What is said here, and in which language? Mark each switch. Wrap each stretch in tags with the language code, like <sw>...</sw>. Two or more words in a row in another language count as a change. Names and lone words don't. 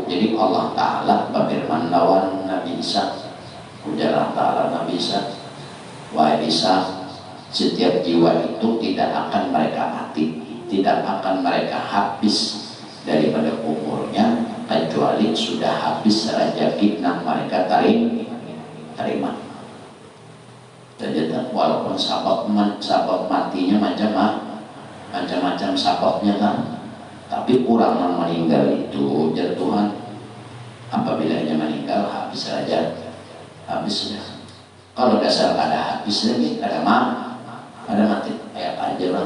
<bjn>Jadi Allah Ta'ala berfirman lawan Nabi Isa, ujar Ta'ala Nabi Isa,</bjn> <id>wahai Isa, setiap jiwa itu tidak akan mereka mati, tidak akan mereka habis daripada umurnya kecuali sudah habis rezeki yang mereka terima.</id> <bjn>Jadi walaupun sabab matinya macam-macam sababnya kan, tapi orang yang meninggal itu jadi Tuhan apabila dia meninggal habis saja, habisnya. Kalau dasar ada habis lagi, ada mati, kayak aja lah.</bjn>